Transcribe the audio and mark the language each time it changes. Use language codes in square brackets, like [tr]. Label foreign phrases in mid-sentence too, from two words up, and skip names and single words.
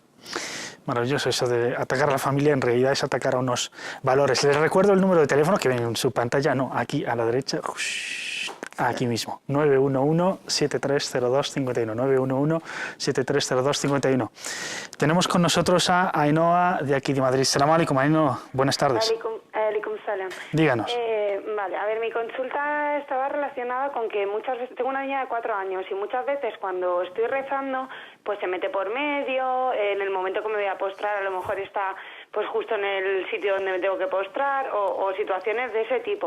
[es] Maravilloso eso de atacar a la familia, en realidad es atacar a unos valores. Les recuerdo el número de teléfono que ven en su pantalla, no, aquí a la derecha, aquí mismo, 911-7302-51, 911-7302-51. Tenemos con nosotros a Ainhoa de aquí de Madrid. [ar] سلام عليكم, [es] Ainhoa, buenas tardes. [ar] عليكم السلام. [es] Díganos. Vale, a ver, mi consulta estaba relacionada con que muchas veces, tengo una niña de 4 años y muchas veces cuando estoy rezando, pues se mete por medio, en el momento que me voy a postrar a lo mejor está pues justo en el sitio donde me tengo que postrar o situaciones de ese tipo.